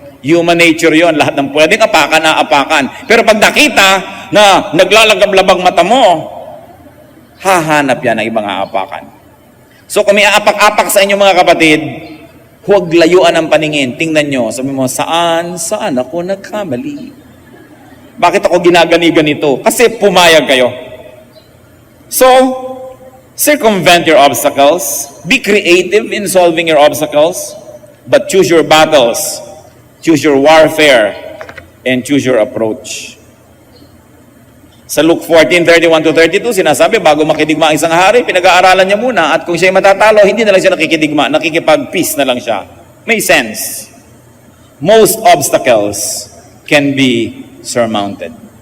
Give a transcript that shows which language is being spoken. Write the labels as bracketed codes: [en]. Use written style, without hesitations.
[tl] Human nature yon, lahat ng pwedeng apakan, naapakan. Pero pag nakita na naglalagab-labang mata mo, hahanap yan ng ibang aapakan. So kung may aapak-apak sa inyo mga kapatid, huwag layuan ang paningin. Tingnan nyo, sabi mo, saan ako nagkamali? Bakit ako ginagani-ganito? Kasi pumayag kayo. [en] So, circumvent your obstacles, be creative in solving your obstacles, but choose your battles, choose your warfare, and choose your approach. [tl] Sa Luke 14:31-32, sinasabi, bago makidigma ang isang hari, pinag-aaralan niya muna, at kung siya'y matatalo, hindi na lang siya nakikidigma, nakikipag-peace na lang siya. May sense. [en] Most obstacles can be surmounted.